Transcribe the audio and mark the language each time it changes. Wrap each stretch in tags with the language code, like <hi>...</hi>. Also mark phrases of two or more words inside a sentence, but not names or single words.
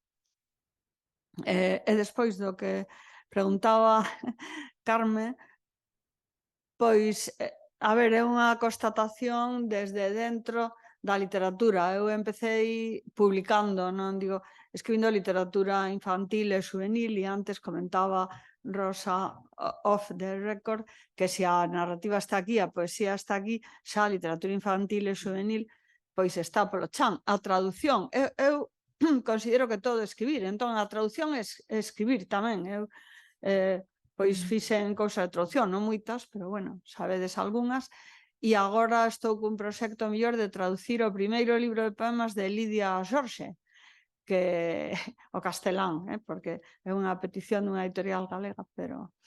<gl>E despois do que preguntaba Carme, pois, a ver, é unha constatación desde dentro da literatura. Eu empecéi publicando, non digo, escribindo literatura infantil e juvenil e antes comentaba Rosa</gl> <en>off the record</en> <gl>que se a narrativa está aquí, a poesía está aquí, xa a literatura infantil e juvenil pois está polo chan. A traducción, eu considero que todo é escribir, entón a traducción é escribir tamén. Eu pois fixen cousas de traducción, non moitas, pero bueno, sabedes algunhas, e agora estou cun proxecto mellor de traducir o primeiro libro de poemas de Lidia Xorxe, que o castelán, porque é unha petición dunha editorial galega, pero</gl>